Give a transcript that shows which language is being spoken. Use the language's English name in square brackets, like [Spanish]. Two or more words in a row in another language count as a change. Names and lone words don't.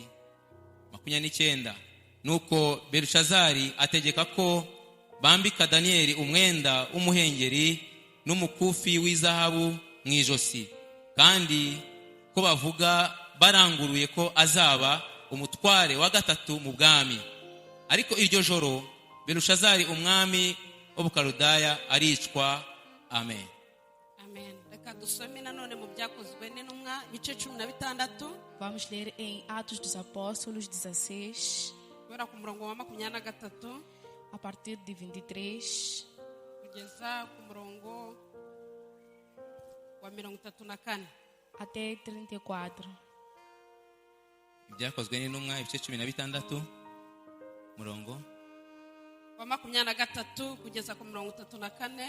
[Kinyarwanda] 29 nuko Belushazari ategeka ko bambika Daniyeli umwenda w'umuhengeri n'umukufi w'izahabu mu ijosi, kandi ko bavuga baranguruye ko azaba umutware wa gatatu mu bwami. Ariko iryo joro Belushazari umwami w'Ubukaludaya aricwa. Amen. Amen. Reka dusome nanone mu byakozwe n'intumwa bice 16. [Portuguese] Vamos ler em Atos dos Apóstolos 16, [Kinyarwanda] Kubera ku murongo wa 23 [Portuguese] a partir de 23 [Kinyarwanda] kugeza ku murongo wa 34. [Portuguese] até 34. [Kinyarwanda] Ibyakozwe n'intumwa ibice 16 murongo Wa 23 kugeza ku murongo 34.